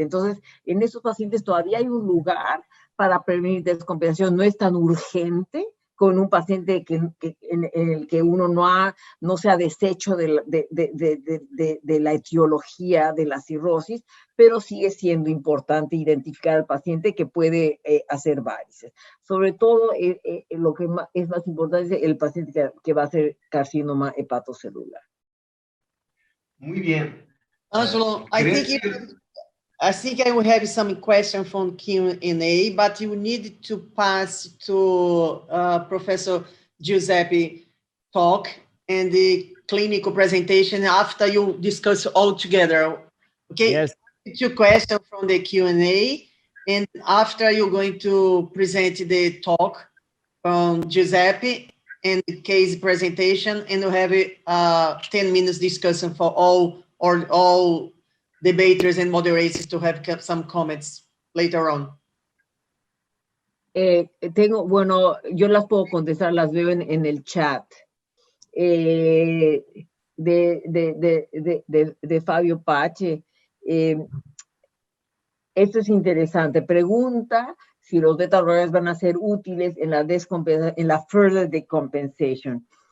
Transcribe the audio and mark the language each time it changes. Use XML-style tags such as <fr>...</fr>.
<es>Entonces, en esos pacientes todavía hay un lugar para prevenir descompensación. No es tan urgente con un paciente en el que uno no se ha deshecho de la etiología de la cirrosis, pero sigue siendo importante identificar al paciente que puede hacer varices. Sobre todo, lo que es más importante es el paciente que va a hacer carcinoma hepatocelular. Muy bien.</es> <en>Angelo, I think I will have some questions from Q&A, but you need to pass to Professor Giuseppe talk and the clinical presentation after you discuss all together. Okay? Yes. 2 questions from the Q&A, and after you're going to present the talk from Giuseppe and the case presentation, and we'll have a 10 minutes discussion for all debaters and moderators to have some comments later on.</en> <es>Bueno, yo las puedo contestar, las veo en el chat. De Fabio Pache. Esto es interesante. Pregunta si los beta blockers van a ser útiles en la</es> <en>further decompensation.</en>